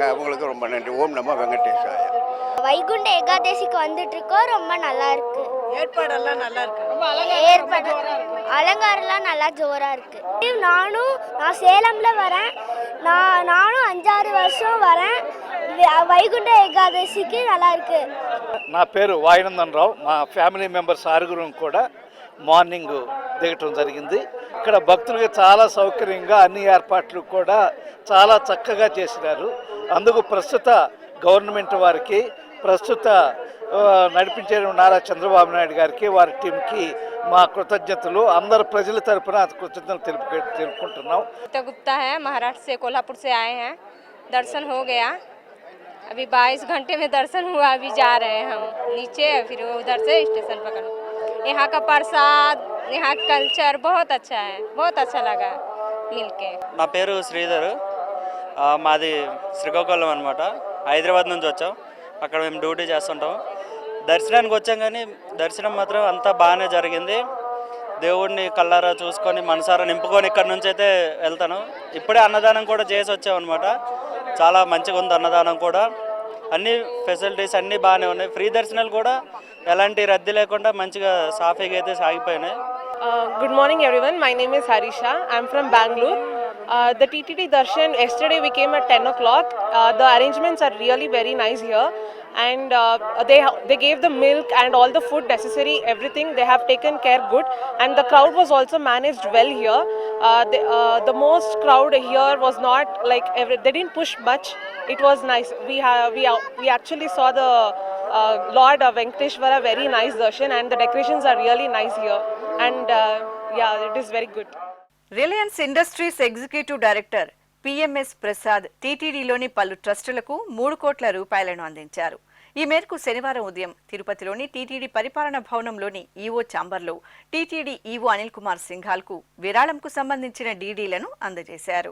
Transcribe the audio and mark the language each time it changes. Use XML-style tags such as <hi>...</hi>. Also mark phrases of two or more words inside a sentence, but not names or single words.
<ta>அவங்களுக்கு ரொம்ப நன்றி. ஓம் நமோ வெங்கடேசாய. வைகுண்ட ஏகாதசிக்கு வந்துட்டு இருக்கோம், ரொம்ப நல்லா இருக்கு. ஏற்பாடெல்லாம் நல்லா இருக்கு. ஏற்பாடு அலங்காரம்லாம் நல்லா ஜோரா இருக்கு. நான் சேலம்ல வரேன். நானும் 5-6 வருஷம் வரேன். வைகுண்ட ஏகாதசிக்கு நல்லா இருக்கு.</ta> <te>నా పేరు వాయునందన్ రావు. మా</te> <en>family members</en> <te>6 కూడా మార్నింగ్ దిగటం జరిగింది. ఇక్కడ భక్తులకి చాలా సౌకర్యంగా అన్ని ఏర్పాట్లు కూడా చాలా చక్కగా చేసినారు. అందుకు ప్రస్తుత గవర్నమెంట్ వారికి, ప్రస్తుత నడిపించే నారా చంద్రబాబు నాయుడు గారికి, వారి టీంకి మా కృతజ్ఞతలు. అందరు ప్రజల తరపున కృతజ్ఞతలు తెలుపుకుంటున్నాం.</te> <hi>गुप्ता है, महाराष्ट्र से, कोल्हापुर से आए हैं. दर्शन हो गया. अभी 22 घंटे में दर्शन हुआ. अभी जा रहे हैं हम नीचे, फिर उधर से स्टेशन पकड़. यहाँ का प्रसाद, यहाँ कल्चर बहुत अच्छा है, बहुत अच्छा लगा मिलके.</hi> <te>నా పేరు శ్రీధర్. మాది శ్రీకాకుళం అనమాట. హైదరాబాద్ నుంచి వచ్చాం. అక్కడ మేము డ్యూటీ చేస్తుంటాం. దర్శనానికి వచ్చాం, కానీ దర్శనం మాత్రం అంతా బాగానే జరిగింది. దేవుడిని కళ్ళారా చూసుకొని మనసారా నింపుకొని ఇక్కడ నుంచి అయితే వెళ్తాను. ఇప్పుడే అన్నదానం కూడా చేసి వచ్చామన్నమాట. చాలా మంచిగా ఉంది అన్నదానం కూడా. అన్ని ఫెసిలిటీస్ అన్నీ బాగానే ఉన్నాయి. ఫ్రీ దర్శనాలు కూడా ఎలాంటి రద్దీ లేకుండా మంచిగా సాఫీగా అయితే సాగిపోయినాయి.</te> <en>Good morning everyone. My name is Harisha. I'm from Bangalore. The TTD Darshan, yesterday we came at 10 o'clock. The arrangements are really very nice here, and they gave the milk and all the food necessary, everything they have taken care good, and the crowd was also managed well here. The most crowd here was not like they didn't push much. It was nice. We actually saw the Lord Venkateshwara, very nice darshan, and the decorations are really nice here, and yeah, it is very good.</en> <te>రిలయన్స్ ఇండస్ట్రీస్</te> <en>executive director</en> <te>పిఎంఎస్ ప్రసాద్ టీటీడీలోని పలు ట్రస్టులకు 3 కోట్ల రూపాయలను అందించారు. ఈ మేరకు శనివారం ఉదయం తిరుపతిలోని టీటీడీ పరిపాలన భవనంలోని ఈవో ఛాంబర్లో టీటీడీ ఈవో అనిల్ కుమార్ సింఘాల్కు విరాళంకు సంబంధించిన డీడీలను అందజేశారు.</te>